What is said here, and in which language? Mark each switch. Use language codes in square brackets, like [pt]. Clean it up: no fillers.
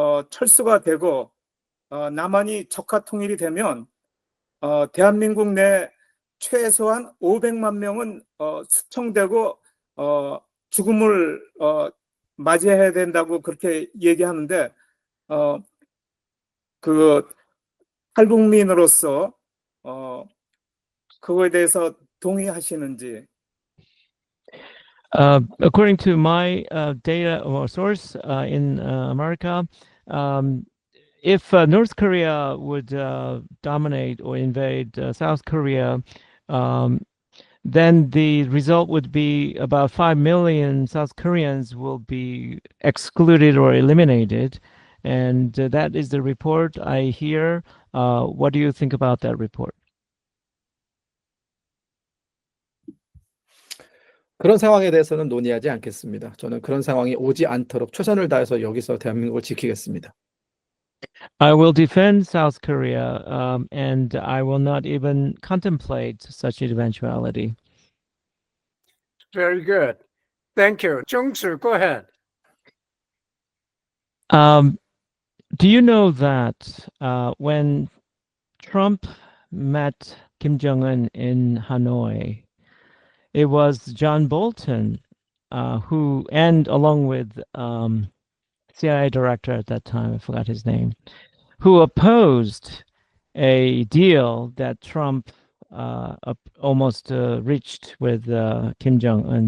[ko] 철수가 되고 남한이 적화 통일이 되면 대한민국 내 최소한 500만 명은 수청되고 죽음을 맞이해야 된다고 그렇게 얘기하는데 그 탈북민으로서 그거에 대해서 동의하시는지? [en] According to my data or source in America, if North Korea would dominate or invade South Korea, then the result would be about 5 million South Koreans will be excluded or eliminated. And that is the report I hear. What do you think about that report? [ko] 그런 상황에 대해서는 논의하지 않겠습니다. 저는 그런 상황이 오지 않도록 최선을 다해서 여기서 대한민국을 지키겠습니다. [en] I will defend South Korea, and I will not even contemplate such an eventuality. Very good. Thank you. Jung-soo, go ahead. Do you know that when Trump met Kim Jong-un in Hanoi, it was John Bolton who, and along with CIA director at that time, I forgot his name, who opposed a deal that Trump almost reached with Kim Jong-un.